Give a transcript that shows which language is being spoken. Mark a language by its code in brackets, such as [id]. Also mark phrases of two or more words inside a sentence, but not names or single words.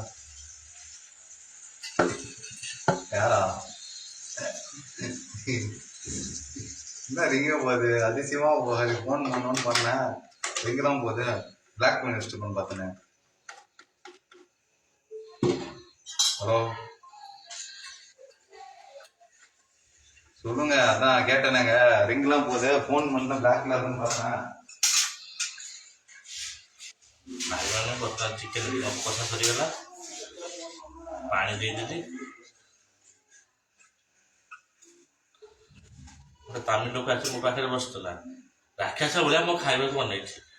[ta] யாரா என்ன ரிங்க போகுது அதிசயமா போகுது ஃபோன் பண்ணணும்னு பண்ணேன் ரிங்க தான் போகுது பிளாக் பண்ணி வச்சுட்டு பார்த்தேன் ஹலோ சொல்லுங்க அதான் கேட்டேனாங்க ரிங்லாம் போகுது ஃபோன் பண்ண பிளாக்ல இருக்குன்னு பார்த்தேன் [or] ନାଇମାନେ ବର୍ତ୍ତମାନ ଚିକେନ କଷା ସରିଗଲା ପାଣି ଦେଇଦେଲି ଗୋଟେ ତାମିଲ ଲୋକ ଆସି ମୋ ପାଖରେ ବସୁଥିଲା ରାକ୍ଷସ ଭଳିଆ ମୋ ଖାଇବାକୁ ବନେଇଛି